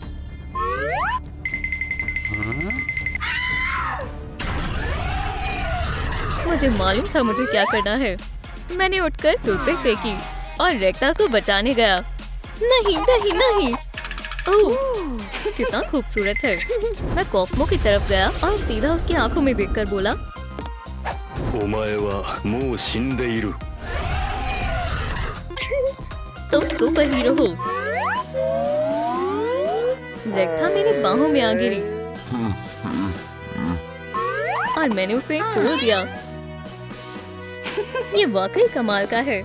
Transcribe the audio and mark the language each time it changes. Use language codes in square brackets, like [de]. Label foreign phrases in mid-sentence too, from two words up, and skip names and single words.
[hi] मुझे मालूम था मुझे क्या करना है। मैंने उठकर टूथपिक फेंकी और रेक्टा को बचाने गया। नहीं नहीं नहीं, ओह, कितना खूबसूरत है। मैं कॉफमो की तरफ गया और सीधा उसकी आंखों में देखकर बोला, [ja] お前はもう死んでいる [hi] तुम [en] super hero [hi] हो। रेक्टा मेरी बाहों में आ गिरी और मैंने उसे खोल दिया। ये वाकई कमाल का है।